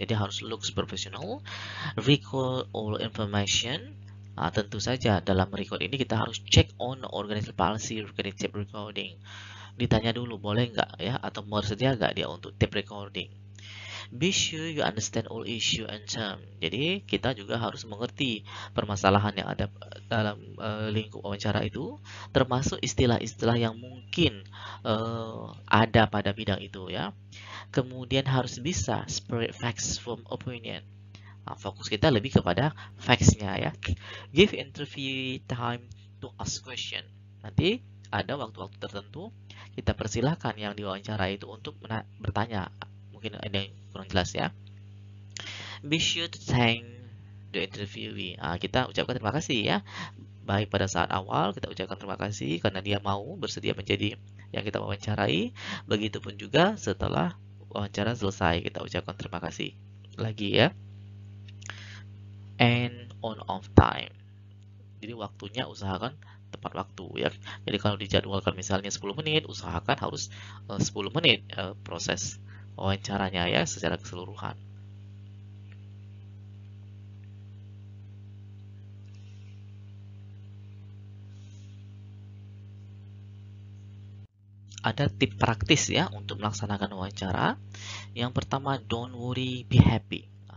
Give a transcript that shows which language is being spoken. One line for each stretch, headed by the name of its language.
Indonesian: Jadi harus
English: looks professional, recall all information.
Indonesian: Tentu saja dalam record ini kita harus
English: check on organizational policy, cognitive recording.
Indonesian: ditanya dulu boleh nggak ya, atau bersedia nggak dia untuk tape recording.
English: Be sure you understand all issue and term.
Indonesian: Jadi kita juga harus mengerti permasalahan yang ada dalam lingkup wawancara itu, termasuk istilah-istilah yang mungkin ada pada bidang itu ya. Kemudian harus bisa
English: separate facts from opinion.
Indonesian: Nah, fokus kita lebih kepada facts-nya ya.
English: Give interview time to ask question.
Indonesian: Nanti ada waktu-waktu tertentu kita persilahkan yang diwawancara itu untuk bertanya. Mungkin ada yang kurang jelas ya.
English: Be sure to thank the interviewee.
Indonesian: Nah, kita ucapkan terima kasih ya. Baik pada saat awal kita ucapkan terima kasih karena dia mau bersedia menjadi yang kita wawancarai. Begitupun juga setelah wawancara selesai kita ucapkan terima kasih lagi ya.
English: And on off time.
Indonesian: Jadi waktunya usahakan tepat waktu ya. Jadi kalau dijadwalkan misalnya 10 menit, usahakan harus 10 menit proses wawancaranya ya secara keseluruhan. Ada tip praktis ya untuk melaksanakan wawancara. Yang pertama,
English: don't worry, be happy.